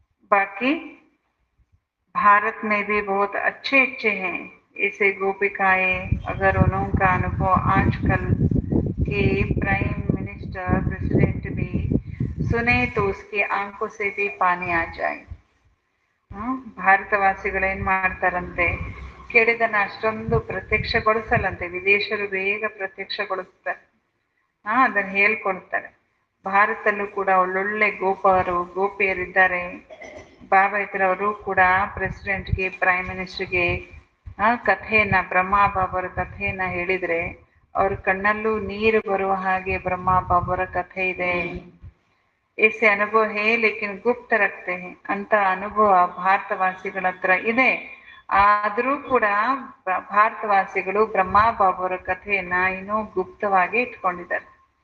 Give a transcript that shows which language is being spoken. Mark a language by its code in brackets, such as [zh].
[hi] बाकी भारत में भी बहुत अच्छे अच्छे हैं ऐसे गोपिकाएं. अगर उनका अनुभव आजकल के प्राइम मिनिस्टर प्रेसिडेंट भी सुने तो उसकी आंखों से भी पानी आ जाए. [kn] ಭಾರತವಾಸಿಗಳೇನ್ ಮಾಡ್ತಾರಂತೆ? ಕೇಳಿದನ್ನ ಅಷ್ಟೊಂದು ಪ್ರತ್ಯಕ್ಷಗೊಳಿಸಲ್ಲಂತೆ. ವಿದೇಶರು ಬೇಗ ಪ್ರತ್ಯಕ್ಷಗೊಳಿಸ್ತಾರೆ. ಅದನ್ನ ಹೇಳ್ಕೊಡ್ತಾರೆ. ಭಾರತದಲ್ಲೂ ಕೂಡ ಒಳ್ಳೊಳ್ಳೆ ಗೋಪಿಯರಿದ್ದಾರೆ. ಬಾಬಾ ಇದ್ರವರು ಕೂಡ ಪ್ರೆಸಿಡೆಂಟ್ಗೆ, ಪ್ರೈಮ್ ಮಿನಿಸ್ಟರ್ಗೆ ಕಥೆಯನ್ನ, ಬ್ರಹ್ಮ ಬಾಬರ ಕಥೆಯನ್ನ ಹೇಳಿದ್ರೆ ಅವ್ರ ಕಣ್ಣಲ್ಲೂ ನೀರು ಬರುವ ಹಾಗೆ ಬ್ರಹ್ಮ ಬಾಬರ ಕಥೆ ಇದೆ. [hi] ऐसे अनुभव है लेकिन गुप्त रखते हैं [kn] ಅಂತ ಅನುಭವ ಭಾರತವಾಸಿಗಳ ಹತ್ರ ಇದೆ. ಆದ್ರೂ ಕೂಡ ಭಾರತವಾಸಿಗಳು ಬ್ರಹ್ಮ ಬಾಬರ ಕಥೆಯನ್ನ ಇನ್ನೂ ಗುಪ್ತವಾಗಿ ಇಟ್ಕೊಂಡಿದ್ದಾರೆ.